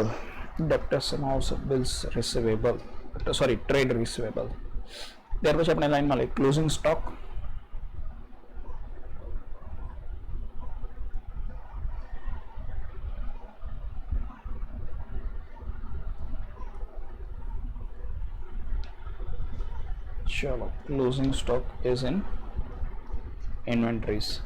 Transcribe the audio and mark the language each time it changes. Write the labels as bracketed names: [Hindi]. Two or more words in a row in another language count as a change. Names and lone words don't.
[Gujarati] Debtors એમાં આવશે [English] bills receivable, sorry trade receivable. [Gujarati] ત્યાર પછી આપણે લાઈનમાં લઈએ [English] closing stock, [Gujarati] ચલો [English] closing stock is in inventories.